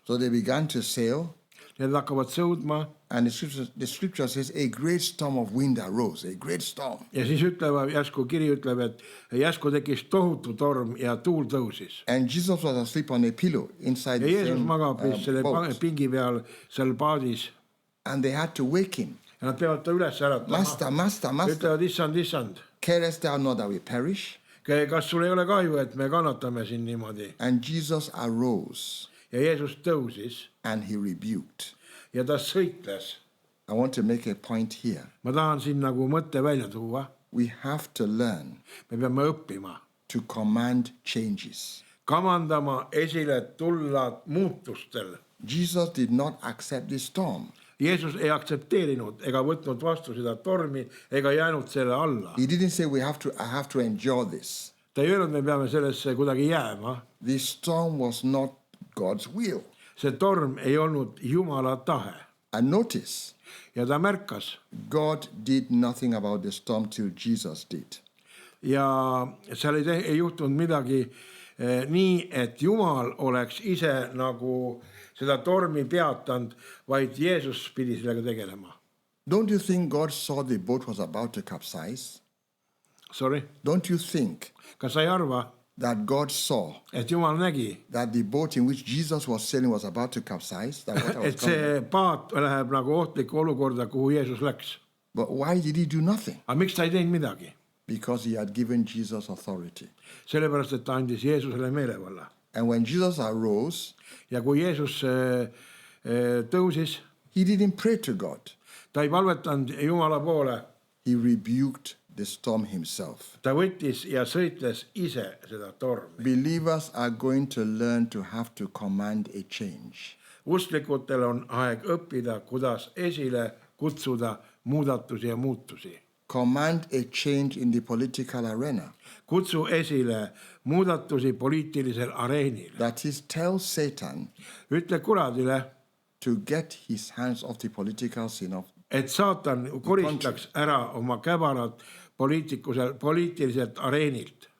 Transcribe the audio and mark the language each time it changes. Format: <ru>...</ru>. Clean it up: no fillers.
<en>So they began to sail,</en> <et>Need hakkavad sõudma</et> <en>and the scripture says a great storm of wind arose, a great storm.</en> <et>ja siis ütlevad, järsku kiri ütleb, et järsku tekkis tohutu torm ja tuul tõusis.</et> <en>And Jesus was asleep on a pillow inside</en> <et>Ja</et> <en>the</en> <et>Jeesus</et> <en>same</en> <et>magab selle</et> <en>boat.</en> <et>pingi peal seal paadis</et> <en>And they had to wake him.</en> <et>ja nad peavad ta üles äratama.</et> <en>Master, master, master,</en> <et>Ütlevad, issand,</et> <en>carest thou not that we perish?</en> <et>kas sul ei ole kahju, et me kannatame siin niimoodi?</et> <en>And Jesus arose</en> <et>Ja Jeesus tõusis</et> <en>and he rebuked.</en> <et>ja ta sõitles.</et> <en>I want to make a point here.</en> <et>Ma tahan siin nagu mõtte välja tuua.</et> <en>We have to learn</en> <et>Me peame õppima,</et> <en>to command changes.</en> <et>kamandama esile tulla muutustel.</et> <en>Jesus did not accept the storm.</en> <et>Jeesus ei aktsepteerinud ega võtnud vastu seda tormi ega jäänud selle alla.</et> <en>He didn't say I have to endure this.</en> <et>Ta ei öelnud, me peame sellesse kuidagi jääma.</et> <en>The storm was not God's will.</en> <et>See torm ei olnud Jumala tahe.</et> <en>And notice,</en> <et>Ja ta märkas</et> <en>God did nothing about the storm till Jesus did.</en> <et>ja seal ei juhtunud midagi nii, et Jumal oleks ise nagu seda tormi peatanud, vaid Jeesus pidi sellega tegelema.</et> <en>Don't you think God saw the boat was about to capsize? Sorry? Don't you think</en> <et>Kas sa ei arva,</et> <en>that God saw</en> <et>et Jumal nägi,</et> <en>that the boat in which Jesus was sailing was about to capsize? That water was</en> <et>et see</et> <en>coming?</en> <et>paat läheb nagu ohtlikku olukorda, kuhu Jeesus läks?</et> <en>But why did he do nothing?</en> <et>Aga miks ta ei teinud midagi?</et> <en>Because he had given Jesus authority.</en> <et>Sellepärast, et ta andis Jeesusele meelevalla.</et> <en>And when Jesus arose,</en> <et>Ja kui Jeesus tõusis,</et> <en>he didn't pray to God.</en> <et>ta ei palvetanud Jumala poole.</et> <en>He rebuked the storm himself.</en> <et>Ta võttis ja sõitles ise seda tormi.</et> <en>Believers are going to learn to have to command a change.</en> <et>Usklikutel on aeg õppida, kuidas esile kutsuda muudatusi ja muutusi.</et> <en>Command a change in the political arena.</en> <et>kutsu esile muudatusi poliitilisel areenil.</et> <en>That is, tell Satan</en> <et>Ütle kuradile,</et> <en>to get his hands off the political scene of.</en> <et>et saatan koristaks ära oma käbarad poliitiliselt areenilt.</et>